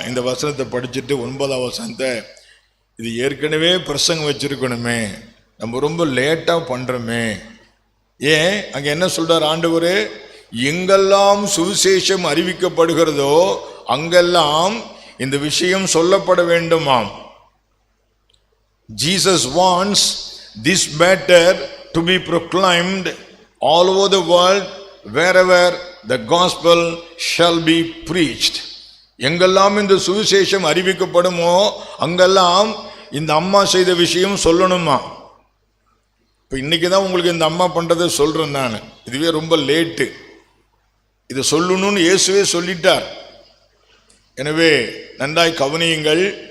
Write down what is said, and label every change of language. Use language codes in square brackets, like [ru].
[ta] இந்த வசனத்தை படிச்சுட்டு 9ஆம் வசனத்தை, இது ஏற்கனவே பிரசங்கம் வச்சிருக்கணுமே, நம்ம ரொம்ப லேட்டாக பண்ணுறோமே. ஏன் அங்கே என்ன சொல்றார் ஆண்டவர்? எங்கெல்லாம் சுவிசேஷம் அறிவிக்கப்படுகிறதோ அங்கெல்லாம் இந்த விஷயம் சொல்லப்பட வேண்டுமாம். [en] Jesus wants this matter to be proclaimed all over the world wherever the gospel shall be preached. [ta] எங்கெல்லாம் இந்த சுவிசேஷம் அறிவிக்கப்படுமோ அங்கெல்லாம் இந்த அம்மா செய்த விஷயம் சொல்லணுமா. இப்போ இன்னைக்கு தான் உங்களுக்கு இந்த அம்மா பண்ணுறதை சொல்கிறேன் நான். இதுவே ரொம்ப லேட்டு. இதை சொல்லணும்னு இயேசுவே சொல்லிட்டார். எனவே நன்றாய் கவனியுங்கள்.